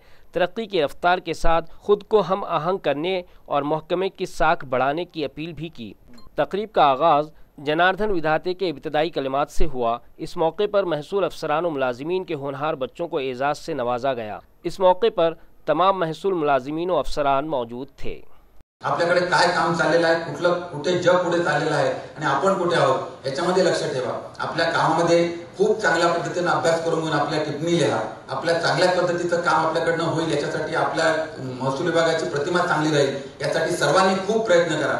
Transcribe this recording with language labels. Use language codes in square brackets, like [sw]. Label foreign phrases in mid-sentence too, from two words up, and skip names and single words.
[ur] ترقی کی رفتار کے ساتھ خود کو ہم آہنگ کرنے اور محکمے کی ساکھ بڑھانے کی اپیل بھی کی۔ تقریب کا آغاز جناردھن ودھاتے کے ابتدائی کلمات سے ہوا۔ اس موقع پر محصول افسران و ملازمین کے ہونہار بچوں کو اعزاز سے نوازا گیا۔ اس موقع پر تمام محصول ملازمین و افسران موجود تھے۔ [mr] आपल्याकडे काय काम चाललेलं आहे, कुठे जग पुढे चाललेलं आहे आणि आपण कुठे आहोत याच्यामध्ये लक्ष ठेवा। आपल्या कामामध्ये खूप चांगल्या पद्धतीने अभ्यास करून घेऊन आपल्या टिप्पणी लिहा। आपल्या चांगल्या पद्धतीचं काम आपल्याकडनं होईल याच्यासाठी आपल्या महसूल विभागाची प्रतिमा चांगली राहील यासाठी सर्वांनी खूप प्रयत्न करा।